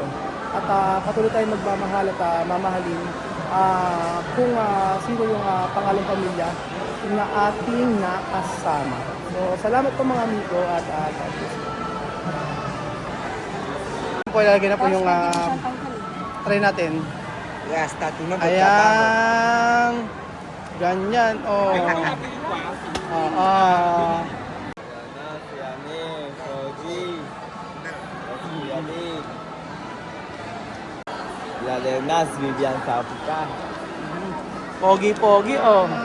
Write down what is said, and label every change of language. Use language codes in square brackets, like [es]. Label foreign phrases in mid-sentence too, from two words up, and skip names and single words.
[tl] At patuloy tayong magmamahal at mamahalin kung sino yung pangalang pamilya na ating nakasama. So, salamat po mga amigo at [en] God bless you. [tl] Po, ilalagay na po yung try natin. [es] Ya está, tú no me [tl] Ayan. Ganyan. Oh. Nas, Vivian sa Africa. Pogi-pogi, oh.